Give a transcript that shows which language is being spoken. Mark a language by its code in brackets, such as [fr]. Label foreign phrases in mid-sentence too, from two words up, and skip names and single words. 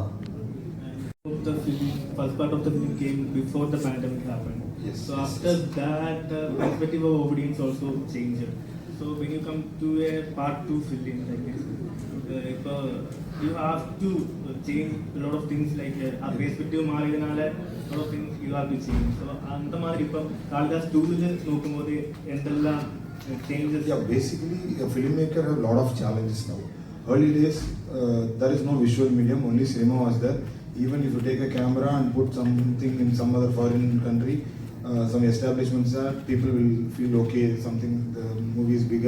[en] The film, first part of the film came before the pandemic happened. Yes. So after that, the perspective of audience also changed. So when you come to a part 2 film like this, you have to change a lot of things, like a perspective മാറിയതിനാല a lot of things you have to change. [ta] So அந்த மாதிரி இப்போ kaalidas-2 [ml] നോക്കുമ്പോൾ എന്തെല്ലാം [ta] changes? [en] Yeah, basically a filmmaker have a lot of challenges now. Early days, there is no visual medium, only cinema was there. Even if you take a camera and put something in some other foreign country, some establishments are, people will feel okay, something, the movie is bigger.